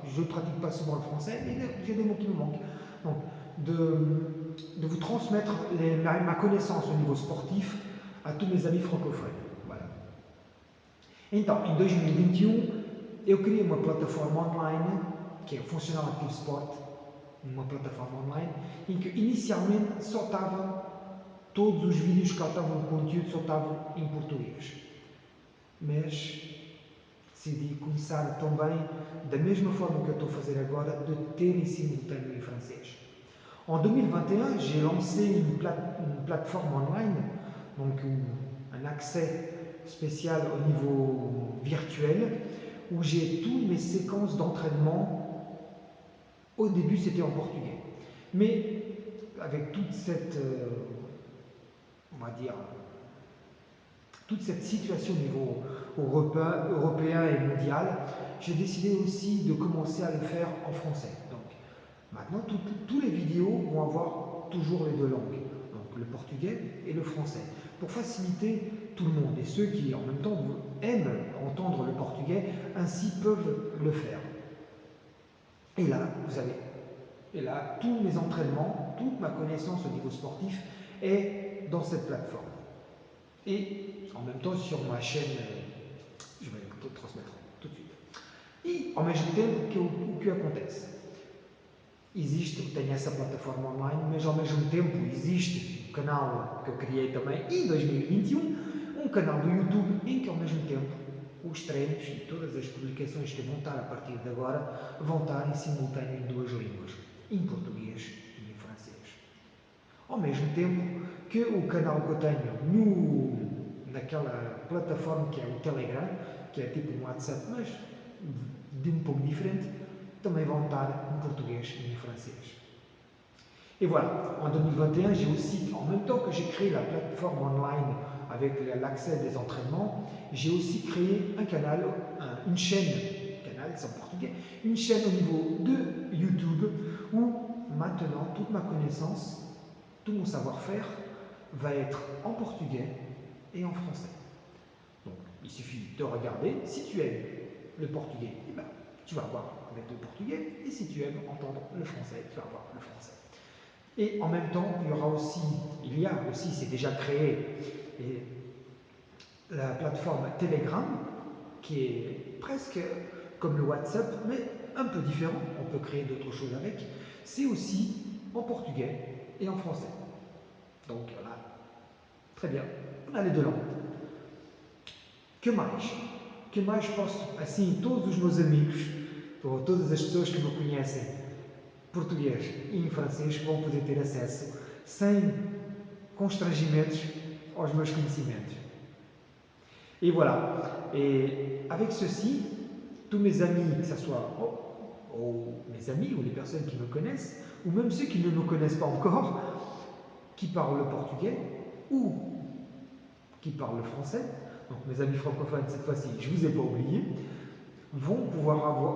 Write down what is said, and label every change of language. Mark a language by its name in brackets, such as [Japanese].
[French] Je ne pratique pas souvent le français, mais j'ai des mots qui me manquent. Donc de vous transmettre ma connaissance au niveau sportif à tous mes amis francophones. Voilà. [Portuguese] Então, em 2021, eu criei uma plataforma online, que é o Functional Active Sport, uma plataforma online, em que inicialmente só estava, todos os vídeos que lá estavam no conteúdo só estavam em português. Mas decidi começar também, da mesma forma que eu estou a fazer agora, de ter em simultâneo em francês. [French] En 2021, j'ai lancé une plateforme online, donc un accès spécial au niveau virtuel, où j'ai toutes mes séquences d'entraînement. Au début, c'était en portugais. Mais avec toute cette, on va dire, toute cette situation au niveau européen et mondial, j'ai décidé aussi de commencer à le faire en français. Donc, maintenant, tous les vidéos vont avoir toujours les deux langues, donc le portugais et le français, pour faciliter tout le monde. Et ceux qui, en même temps, aiment entendre le portugais, ainsi peuvent le faire. Et là, vous avez, et là, tous mes entraînements, toute ma connaissance au niveau sportif est dans cette plateforme. Et en même temps, sur ma chaîne, je vais le transmettre tout de suite. [Portuguese] E, ao mesmo tempo, o que acontece? Tenho essa plataforma online, mas ao mesmo tempo existe um canal que eu criei também em 2021, um canal do YouTube em que ao mesmo tempo os treinos e todas as publicações que vão estar a partir de agora vão estar em simultâneo em duas línguas, em português e em francês. Ao mesmo tempo que o canal que eu tenho naquela plataforma que é o Telegram, que é tipo um WhatsApp, mas de um pouco diferente, também [French] vont [Portuguese] estar [French] en portugais et en français. Et voilà, en 2021, j'ai aussi, en même temps que j'ai créé la plateforme online avec l'accès des entraînements, j'ai aussi créé un canal, une chaîne, canal c'est en portugais, une chaîne au niveau de YouTube où maintenant toute ma connaissance, tout mon savoir-faire va être en portugais et en français. Donc il suffit de regarder, si tu aimes le portugais, eh ben, tu vas voir avec le portugais, et si tu aimes entendre le français, tu vas avoir le français. Et en même temps, il y a aussi, c'est déjà créé, la plateforme Telegram, qui est presque comme le WhatsApp, mais un peu différent, on peut créer d'autres choses avec. C'est aussi en portugais et en français. Donc là, très bien, on a les deux langues. [Portuguese] Que mais posso, assim, todos os meus amigos, ou todas as pessoas que me conhecem português e em francês vão poder ter acesso sem constrangimentos aos meus conhecimentos. [French] Et voilà. Et avec ceci, tous mes amis, que ce soit ou mes amis, ou les personnes qui me connaissent, ou même ceux qui ne me connaissent pas encore, qui parlent le portugais, ou qui parlent le français, donc mes amis francophones, cette fois-ci, je ne vous ai pas oublié, vont pouvoir,